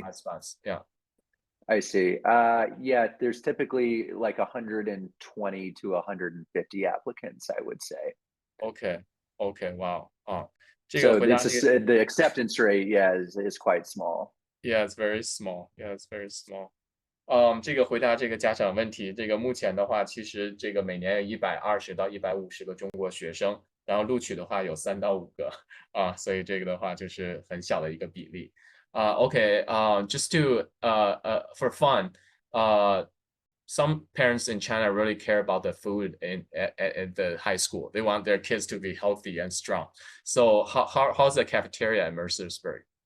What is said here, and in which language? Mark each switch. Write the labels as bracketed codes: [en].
[en] 5 spots? Yeah. I see. Yeah, there's typically like 120 to 150 applicants, I would say. Okay. Okay. Wow. [zh] 这个 [en] So [zh] 回答这个 [en] the acceptance rate, yeah, is quite small. Yeah, it's very small. Yeah, it's very small. [zh] 这个回答这个家长问题，这个目前的话，其实这个每年有120到150个中国学生，然后录取的话有3到5个所以这个的话就是很小的一个比例。 [en] Okay, just to for fun, some parents in China really care about the food at the high school. They want their kids to be healthy and strong. So how's the cafeteria at Mercersburg?